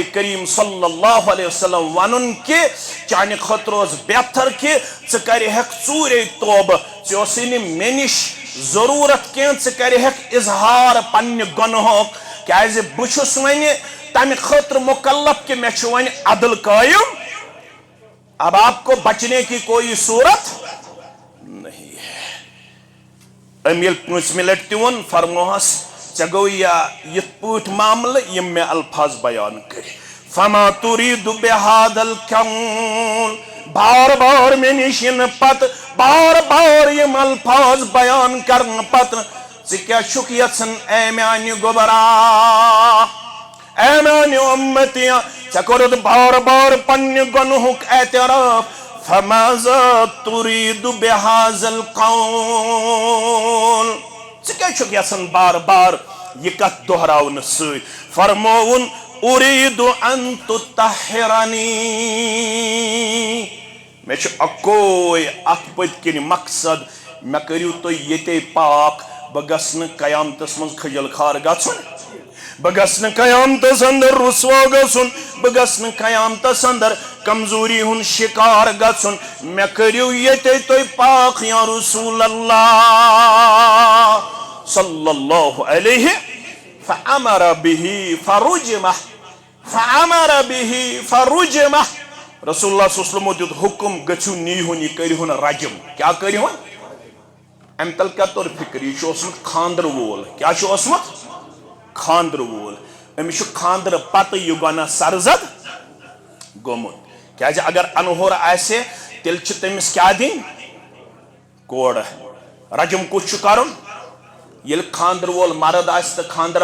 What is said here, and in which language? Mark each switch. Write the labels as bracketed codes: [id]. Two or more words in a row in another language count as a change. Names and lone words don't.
[ks] کریم [ar] صلی اللہ علیہ وسلم [ks] ونُن کہِ چانہِ خٲطرٕ اوس بہتر کہِ ژٕ کرِہکھ ژوٗرے توبہٕ ژےٚ اوسُے نہٕ مےٚ نِش ضروٗرت کینٛہہ ژٕ کرِہکھ اظہار پننہِ گۄنہُک کیازِ بہٕ چھُس وۄنۍ تمہِ خٲطرٕ مُکلف کہِ مےٚ چھُ وۄنۍ عدل قٲیِم [ur] اب آپ کو بچنے کی کوئی صورت نہیں ہے [ks] أمۍ ییٚلہِ پٲنٛژمہِ لٹہِ تہِ ووٚن فرموہس ژےٚ گوٚو یِتھ پٲٹھۍ معاملہٕ یِم مےٚ الفاظ بیان کٔرۍ [ar] فما تُریٖدُ بِہادَ القول [ks] بار بار مےٚ نِش یِنہٕ پتہٕ بار بار یِم الفاظ بیان کرنہٕ پتہٕ ژٕ کیٛاہ چھُکھ یژھان اے میانہِ گوبرا اے میانہِ اُمتِیا ژےٚ کوٚرُتھ بار بار پننہِ گۄنہُک اعتراف [ar] فماذا تُریٖدُ بِہاذَ [ks] القول ژٕ کیٛاہ چھُکھ یژھان بار بار یہِ کتھ دۄہراونہٕ سۭتۍ فرمووُن [ar] اُریٖدُ ان تُطہِرنی [ks] مےٚ چھُ اکوے اتھ پٔتۍ کِنۍ مقصد مےٚ کٔرِو تُہۍ ییٚتے پاک بہٕ گژھٕ نہٕ قیامتس منٛز کھٔجل کھار گژھُن بہٕ گژھٕ نہٕ قیامتس اندر رُسوا گژھُن بہٕ گژھٕ نہٕ قیامتس اندر کمزوری ہُنٛد شِکار گژھُن مےٚ کٔرِو ییٚتے تُہۍ پاک [ar] یا رسول اللہ صلی اللہ علیہ فامر به فرجمہ فامر به فرجمہ رسول اللہ صلی اللہ علیہ وسلم [ks] دیُت حکم گٔژھِو نیٖہُن یہِ کٔرۍہُن رجم کیٛاہ کٔرۍہُن امہِ تل کیٛاہ توٚر فِکر یہِ چھُ اوسمُت خاندر وول کیٛاہ چھُ اوسمُت خاندر وول أمِس چھُ خاندرٕ پتہٕ یہِ گۄناہ سرزد گوٚمُت کیٛازِ اگر انہور آسہِ تیٚلہِ چھِ تٔمِس کیٛاہ دِنۍ کورٕ رجم کُس چھُ کرُن ییٚلہِ خاندر وول مرد آسہِ تہٕ خاندر